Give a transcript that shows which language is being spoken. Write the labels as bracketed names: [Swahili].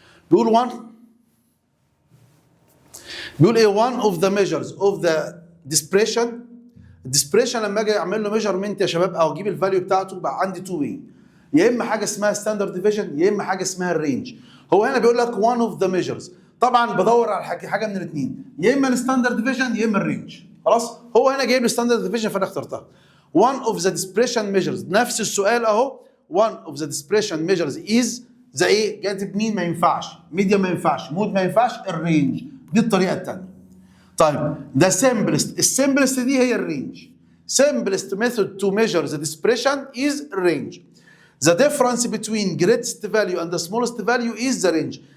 [Arabic] بيقول 1، بيقول ايه؟ [English] one of the measures of the dispersion. [Arabic] الديسبريشن لما اجي اعمل له ميجرمنت يا شباب او اجيب الفاليو بتاعته بقى عندي تو واي، يا اما حاجه اسمها ستاندرد ديفيجن يا اما حاجه اسمها الرينج. هو هنا بيقول لك [English] one of the measures، [Arabic] طبعا بدور على حاجه من الاثنين، يا اما الستاندرد ديفيجن يا اما الرينج. خلاص. هو هنا جايب لي ستاندرد ديفيجن فانا اخترتها. [English] one of the dispersion measures، [Arabic] نفس السؤال اهو. [English] one of the dispersion measures is [Arabic] ذا ايه؟ جاتب مين؟ ما ينفعش. ميديا ما ينفعش. مود ما ينفعش. الرينج. دي الطريقه الثانيه. طيب ده [English] simplest، [Arabic] السمبلست دي هي الرينج. [English] simplest method to measure the dispersion is range. The difference between greatest value and the smallest value is the range.